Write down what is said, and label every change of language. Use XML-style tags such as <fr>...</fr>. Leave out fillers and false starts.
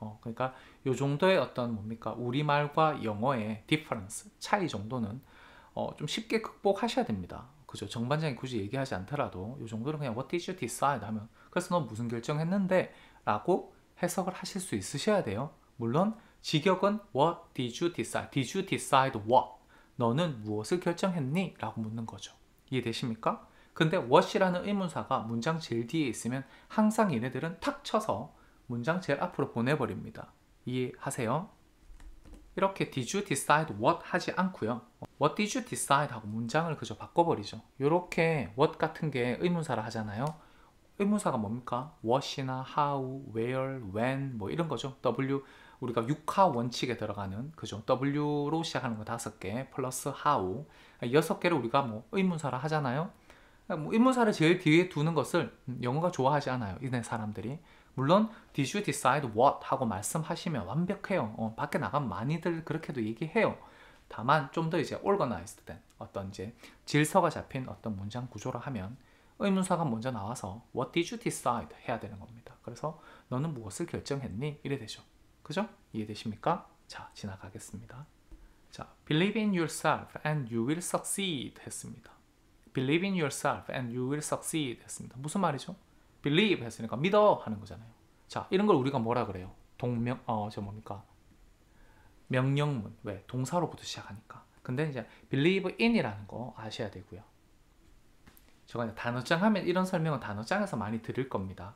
<ko>그러니까 요 정도의 어떤 뭡니까? 우리말과 영어의 디퍼런스, 차이 정도는 좀 쉽게 극복하셔야 됩니다. 그죠? 정반장이 굳이 얘기하지 않더라도 요 정도는 그냥</ko> <en>What did you decide?</en> <ko>하면 그래서 너 무슨 결정했는데? 라고 해석을 하실 수 있으셔야 돼요. 물론 직역은</ko> <en>What did you decide? Did you decide what?</en> <ko>너는 무엇을 결정했니? 라고 묻는 거죠. 이해되십니까? 근데 what이라는 의문사가 문장 제일 뒤에 있으면 항상 얘네들은 탁 쳐서 문장 제일 앞으로 보내버립니다. 이해하세요? 이렇게</ko> <en>did you decide what</en> <ko>하지 않고요.</ko> <en>what did you decide</en> <ko>하고 문장을 그저 바꿔버리죠. 이렇게 what 같은 게 의문사라 하잖아요. 의문사가 뭡니까? what이나 how, where, when 뭐 이런 거죠. W 우리가 육하 원칙에 들어가는 그죠. W로 시작하는 거 5개 플러스 how 6개를 우리가 뭐 의문사라 하잖아요. 뭐 의문사를 제일 뒤에 두는 것을 영어가 좋아하지 않아요. 이네 사람들이. 물론</ko> <en>did you decide what</en> <ko>하고 말씀하시면 완벽해요. 밖에 나가면 많이들 그렇게도 얘기해요. 다만 좀 더 이제 organized 된 어떤 이제 질서가 잡힌 어떤 문장 구조로 하면 의문사가 먼저 나와서</ko> <en>what did you decide</en> <ko>해야 되는 겁니다. 그래서 너는 무엇을 결정했니? 이래 되죠. 그죠? 이해되십니까? 자, 지나가겠습니다. 자,</ko> <en>believe in yourself and you will succeed</en> <ko>했습니다.</ko> <en>believe in yourself and you will succeed</en> <ko>했습니다. 무슨 말이죠? believe 했으니까 믿어 하는 거잖아요. 자, 이런 걸 우리가 뭐라 그래요? 저 뭡니까? 명령문. 왜? 동사로부터 시작하니까. 근데 이제 believe in이라는 거 아셔야 되고요. 제가 단어장 하면 이런 설명은 단어장에서 많이 드릴 겁니다.</ko>